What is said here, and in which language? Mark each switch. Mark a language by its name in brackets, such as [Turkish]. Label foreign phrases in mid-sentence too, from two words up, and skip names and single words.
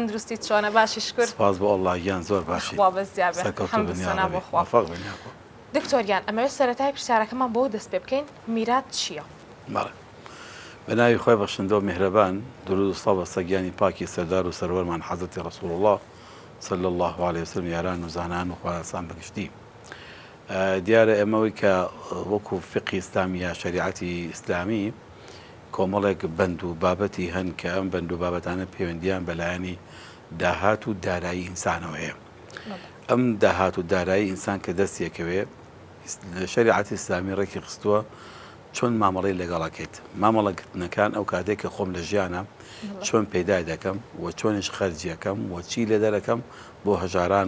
[Central Kurdish] تەندروستی چۆنە باشی شکر سپاس بۆ ئەڵڵا گیان زۆر باشی خوا بەزیابێت سەرکەوتوو بن یا رەبی موفق بن [Arabic] یا رب. [Central Kurdish] دکتۆریان ئەمەوێت سەرەتای پرسیارەکەمان بۆ دەست پێ بکەین میرات چییە؟ بەڵێ بەناوی خۆی بەخشندە و میهرەبان درود و سڵاو بەسەر گیانی پاکی سەردار و سەروەرمان حەزرەتی ڕەسوڵ الله [Arabic] صلی الله عليه وسلم [Central Kurdish] یاران و زانان و خوارەسان بەگشتی دیارە ئێمەوەی کە وەکو فقی ئیسلامی یا شریعەتی ئیسلامی کۆمەڵێک بەند و بابەتی هەن کە ئەم بەند و بابەتانە پەیوەندیان بەلایەنی داهات و دارایی ئینسانەوە هەیە ئەم داهات و دارایی ئینسان کە دەستیەکەوێ شریعەتی ئیسلامی ڕێکی خستووە چۆن مامەڵەی لەگەڵەکەیت مامەڵەکردنەکان ئەو کاتێک کە خۆم لە ژیانە چۆن پەیدا دەکەم و چۆنش خەرجیەکەم و چی لێ دەرەکەم بۆ هەژاران و